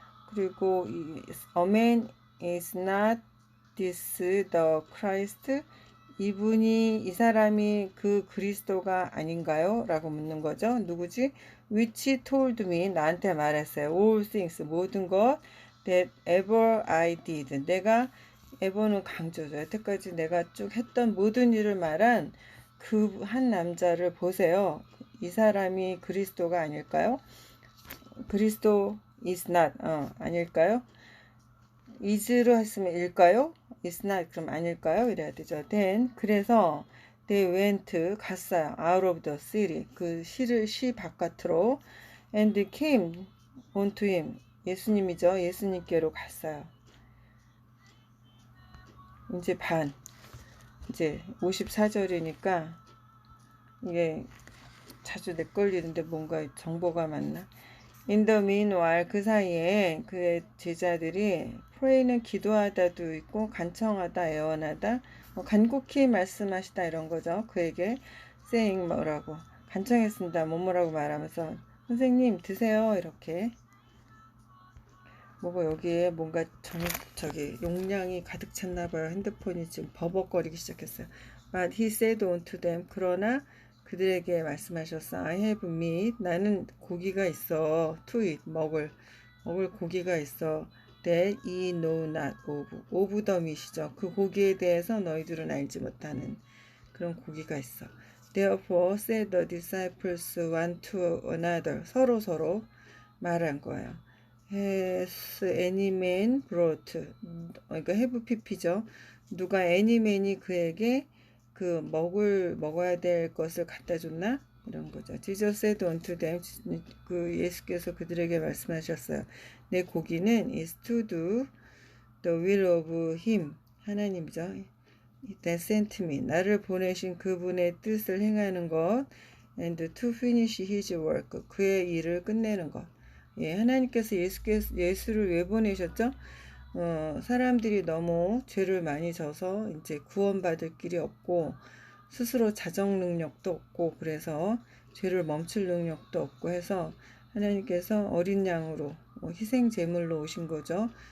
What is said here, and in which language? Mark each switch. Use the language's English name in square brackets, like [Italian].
[Korean] 그리고 [English] a man is not this the Christ. [Korean] 이 사람이 그 그리스도가 아닌가요? 라고 묻는 거죠. 누구지? [English] Which told me, [Korean] 나한테 말했어요. [English] All things, [Korean] 모든 것 [English] that ever I did. [Korean] 내가 ever는 강조죠. 여태까지 내가 쭉 했던 모든 일을 말한 그 한 남자를 보세요. 이 사람이 그리스도가 아닐까요? 그리스도 is not, 아닐까요? is로 했으면 일까요? is not 그럼 아닐까요? 이래야 되죠. [English] then [Korean] 그래서 [English] they went [Korean] 갔어요. [English] out of the city [Korean] 그 시 바깥으로 [English] and came unto him [Korean] 예수님이죠. 예수님께로 갔어요. 이제 54절이니까 이게 자주 헷갈리는데 뭔가 정보가 맞나? [English] In the meanwhile [Korean] 그 사이에 그의 제자들이 pray는 기도하다도 있고 간청하다 애원하다 간곡히 말씀하시다 이런 거죠. 그에게 saying 뭐라고 간청했습니다. 뭐라고 말하면서 선생님 드세요 이렇게 뭐가 여기에 뭔가 용량이 가득 찼나봐요. 핸드폰이 지금 버벅거리기 시작했어요. [English] But he said unto them [Korean] 그러나 그들에게 말씀하셨어. [English] I have meat. [Korean] 나는 고기가 있어. [English] To eat. [Korean] 먹을 고기가 있어. [English] That ye know not of. Of the meat이죠. [Korean] 그 고기에 대해서 너희들은 알지 못하는 그런 고기가 있어. [English] Therefore said the disciples one to another. [Korean] 서로 말한 거예요. [English] Has any man brought. [Korean] 그러니까 have pp죠. 누가 any man이 그에게 먹어야 될 것을 갖다 줬나? 이런 거죠. [English] Jesus said unto them, [Korean] 그 예수께서 그들에게 말씀하셨어요. 내 고기는 [English] is to do the will of him, [Korean] 하나님이죠. [English] That sent me, [Korean] 나를 보내신 그분의 뜻을 행하는 것, [English] and to finish his work, [Korean] 그의 일을 끝내는 것. 예, 하나님께서 예수를 왜 보내셨죠? 사람들이 너무 죄를 많이 져서 이제 구원받을 길이 없고 스스로 자정 능력도 없고 그래서 죄를 멈출 능력도 없고 해서 하나님께서 어린 양으로 희생 제물로 오신 거죠.